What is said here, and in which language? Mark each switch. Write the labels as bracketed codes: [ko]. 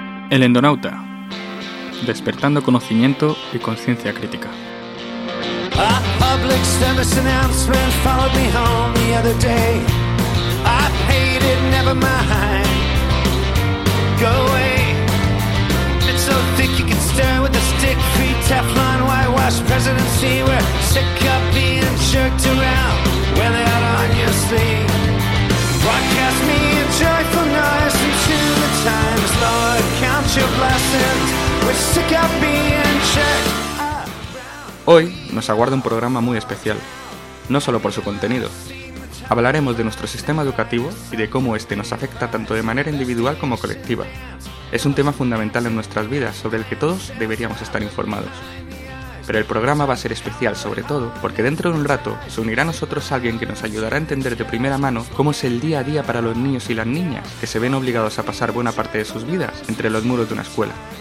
[es] El Endonauta, despertando conocimiento y conciencia crítica. [en] A public service announcement followed me home the other day. I paid it, never mind. Go away. It's so thick you can stir with a stick. Free Teflon, whitewashed presidency. We're sick of being jerked around. Wear that on your sleeve. Broadcast me a joyful noise into the times, Lord, count your blessings. We're sick of being checked. [es] Hoy nos aguarda un programa muy especial, no solo por su contenido. Hablaremos de nuestro sistema educativo y de cómo este nos afecta tanto de manera individual como colectiva. Es un tema fundamental en nuestras vidas sobre el que todos deberíamos estar informados. Pero el programa va a ser especial sobre todo porque dentro de un rato se unirá a nosotros alguien que nos ayudará a entender de primera mano cómo es el día a día para los niños y las niñas que se ven obligados a pasar buena parte de sus vidas entre los muros de una escuela.